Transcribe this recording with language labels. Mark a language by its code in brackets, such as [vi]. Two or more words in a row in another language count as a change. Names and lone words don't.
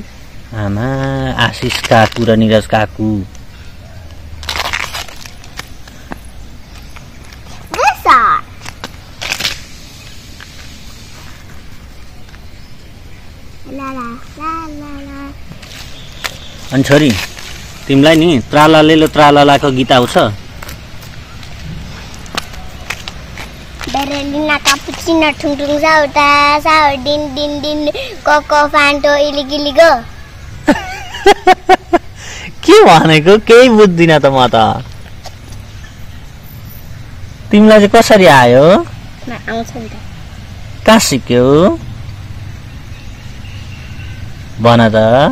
[ne] आमा आशिष काकु र निरज काकु अनि छोरी तिमीलाई नि त्रालाको गीत आउँछ Berlina cappuccino tung sauta sau din koko fanto iligiligo के भनेको केही बुझ्दिन त म त तिमीलाई चाहिँ कसरी आयो आउँछ नि त कहाँ सिक्यौ भन त